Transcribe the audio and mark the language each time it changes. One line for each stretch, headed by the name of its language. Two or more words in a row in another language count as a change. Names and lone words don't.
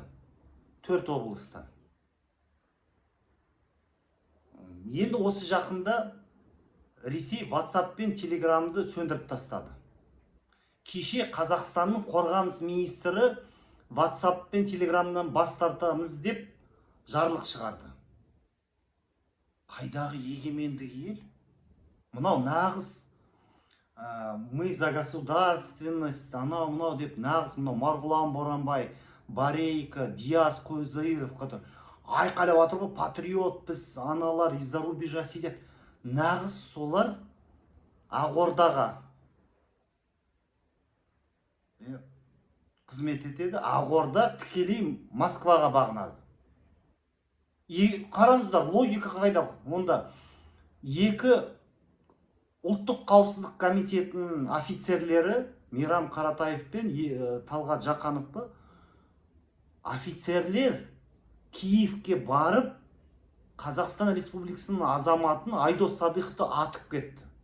Kazakh: 4 облыстан. Енді осы жақында Ресей WhatsApp пен Телеграмды сөндіріп тастады. Кеше Қазақстанның қорғаныс министрі WhatsApp пен Телеграмнан бас тартамыз деп жарлық шығарды. Қайдағы егемендігі ел? Мынау нағыз
Russian: мы за государственность,
Kazakh: анау деп нағыз мынау Марғұлан Боранбай, Барейко, Диас Көзаиров қатар айқайлап отыр ғой, патриот біз, аналар
Russian: из-за рубежа сидят.
Kazakh: Нағыз солар Ақордаға қызмет етеді. Ақорда тікелей Москваға бағынады. Қараңыздар, логика қайда? Онда екі ұлттық қауіпсіздік комитетінің офицерлері, Мейрам Қаратаев пен Талғат Жақанов, офицерлер Киевке барып Қазақстан Республикасының азаматын Айдос Садықовты атып кетті.